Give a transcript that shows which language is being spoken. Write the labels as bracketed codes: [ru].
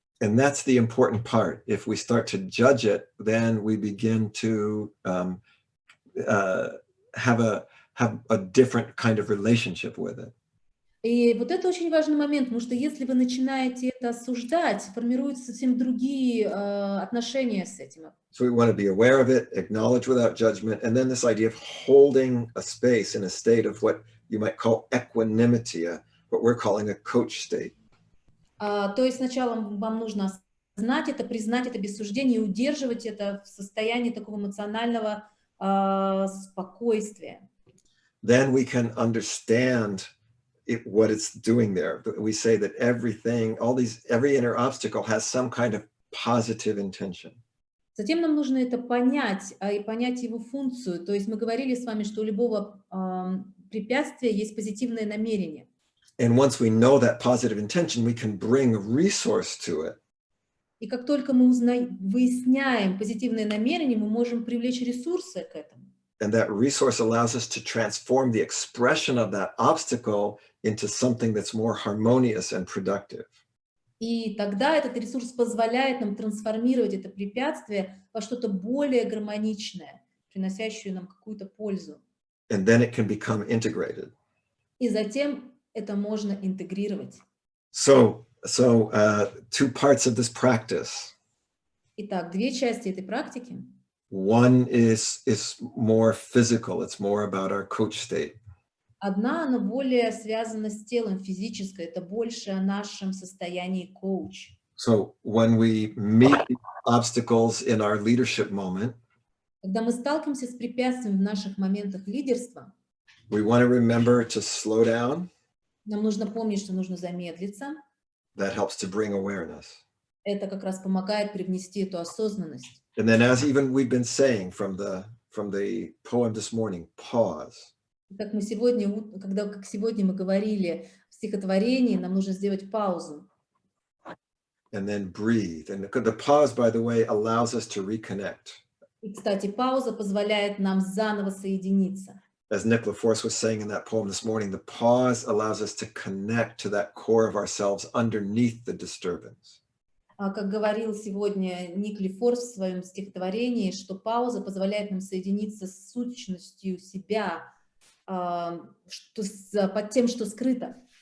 [en] And that's the important part. If we start to judge it, then we begin to have a different kind of relationship with it. [ru] И вот это очень важный момент, потому что если вы начинаете это осуждать, формируются совсем другие отношения с этим. [en] So we want to be aware of it, acknowledge without judgment, and then this idea of holding a space in a state of what you might call equanimity, what we're calling a coach state. [ru] То есть сначала вам нужно осознать это, признать это без суждения и удерживать это в состоянии такого эмоционального спокойствия. [en] Then we can understand what it's doing there. We say that every inner obstacle has some kind of positive intention. [ru] Затем нам нужно это понять, и понять его функцию. То есть мы говорили с вами, что у любого препятствия есть позитивное намерение. [en] And once we know that positive intention, we can bring a resource to it. [ru] И как только мы выясняем позитивное намерение, мы можем привлечь ресурсы к этому. [en] And that resource allows us to transform the expression of that obstacle into something that's more harmonious and productive. [ru] И тогда этот ресурс позволяет нам трансформировать это препятствие во что-то более гармоничное, приносящее нам какую-то пользу. [en] And then it can become integrated. [ru] И затем это можно интегрировать. [en] So two parts of this practice. [ru] Итак, две части этой практики. [en] One is more physical. It's more about our coach state. [ru] Одна, она более связана с телом, физическое. Это больше о нашем состоянии коуч. [en] So when we meet obstacles in our leadership moment, [ru] когда мы сталкиваемся с препятствием в наших моментах лидерства, [en] we want to remember to slow down. [ru] Нам нужно помнить, что нужно замедлиться. [en] That helps to bring awareness. [ru] Это как раз помогает привнести эту осознанность. [en] And then, as even we've been saying from the poem this morning, pause. [ru] Как сегодня мы говорили в стихотворении, нам нужно сделать паузу. [en] And then breathe. And the pause, by the way, allows us to reconnect. [ru] И, кстати, пауза позволяет нам заново соединиться. [en] As Nick LaForce was saying in that poem this morning, the pause allows us to connect to that core of ourselves underneath the disturbance. [ru] Как говорил сегодня Ник Лефорс в своем стихотворении, что пауза позволяет нам соединиться с сущностью себя, под тем, что скрыто.